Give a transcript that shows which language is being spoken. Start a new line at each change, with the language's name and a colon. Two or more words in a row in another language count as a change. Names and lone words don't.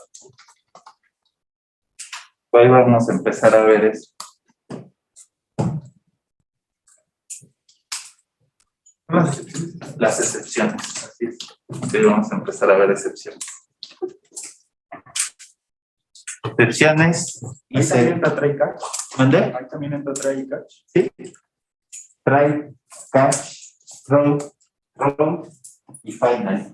Spanish: Ahí vamos a empezar a ver eso. Las excepciones, así es. Sí, vamos a empezar a ver excepciones. Excepciones y Ahí también entra
English: try catch.
Spanish: ¿Mandé? Ahí también entra
English: try catch. Sí. Try, catch, throw, throw y final.